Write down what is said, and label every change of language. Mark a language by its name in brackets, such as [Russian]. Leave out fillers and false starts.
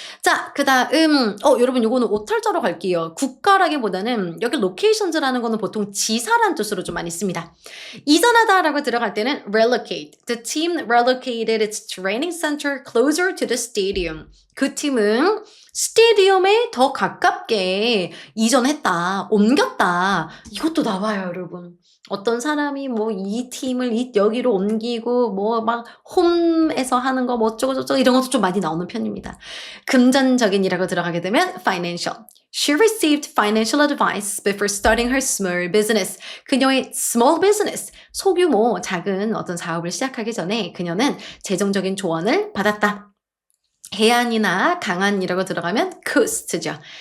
[Korean] 자, 그다음 여러분 요거는 오탈자로 갈게요. 국가라기보다는 여기 locations라는 거는 보통 지사란 뜻으로 좀 많이 씁니다. 이전하다라고 들어갈 때는 relocate. [English] The team relocated its training center closer to the stadium. [Korean] 그 팀은 스테디움에 더 가깝게 이전했다, 옮겼다. 이것도 나와요, 여러분. 어떤 사람이 뭐 이 팀을 여기로 옮기고 뭐 막 홈에서 하는 거 뭐 어쩌고저쩌고 이런 것도 좀 많이 나오는 편입니다. 금전적인이라고 들어가게 되면 financial. [English] She received financial advice before starting her small business. [Korean] 그녀의 small business, 소규모 작은 어떤 사업을 시작하기 전에 그녀는 재정적인 조언을 받았다. 해안이나 강안이라고 들어가면 coast죠.